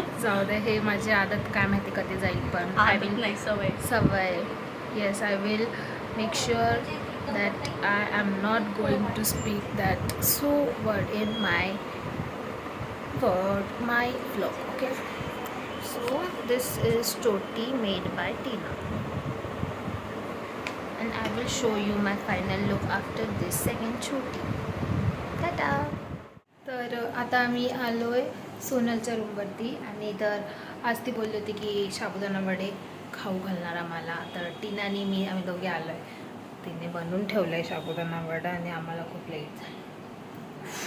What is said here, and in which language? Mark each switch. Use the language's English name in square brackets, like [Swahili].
[Marathi] जाऊ दे, हे माझी आदत काय माहिती कधी जाईल. पण [English] I will [Marathi] नाही सवय. [English] Yes, I will make sure that I am not going to speak that so word in my vlog. Okay, so this is toti made by Tina and I will show you my final look after this second choti. Tata. [Marathi] तर आता आम्ही आलोय सोनलच्या रूमवरती. आणि तर आज ती बोलली होती की साबुदाणा वडे खाऊ घालणार आम्हाला. तर टीना आणि मी आम्ही दोघे आलोय. तिने बनवून ठेवलं आहे साबुदाणा वडा आणि आम्हाला खूप लेट झालं.